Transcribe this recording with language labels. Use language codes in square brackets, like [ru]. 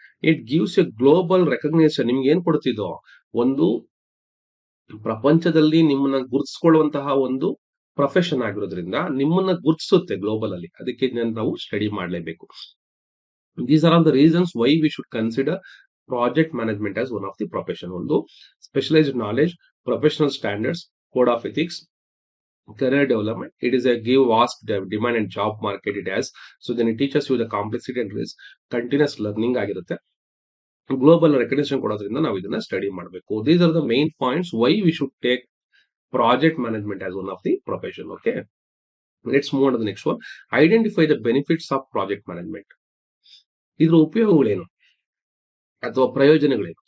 [en] It gives a global recognition. [kn] ನಿಮ್ಗೆ ಏನ್ ಕೊಡ್ತಿದ್ದೋ, ಒಂದು ಪ್ರಪಂಚದಲ್ಲಿ ನಿಮ್ಮನ್ನ ಗುರುತಿಸ್ಕೊಳ್ಳುವಂತಹ ಒಂದು ಪ್ರೊಫೆಷನ್ ಆಗಿರೋದ್ರಿಂದ ನಿಮ್ಮನ್ನ ಗುರುತಿಸುತ್ತೆ ಗ್ಲೋಬಲ್ ಅಲ್ಲಿ. ಅದಕ್ಕೆ ನಾವು ಸ್ಟಡಿ ಮಾಡಲೇಬೇಕು. [en] These are all the reasons why we should consider project management as one of the profession. ಒಂದು specialised knowledge, professional standards, code of ethics, career development. It is a give vast demand and job market it has. So then it teaches you the complexity and risk. [kn] Continuous learning ಆಗಿರುತ್ತೆ. Global recognition ಕೊಡೋದ್ರಿಂದ ನಾವು ಇದನ್ನ study ಮಾಡಬೇಕು. [en] These are the main points why we should take project management as one of the profession. Okay, let's move on to the next one. Identify the benefits of project management. [kn] ಇದ್ರ ಉಪಯೋಗಗಳೇನು ಅಥವಾ ಪ್ರಯೋಜನಗಳೇನು.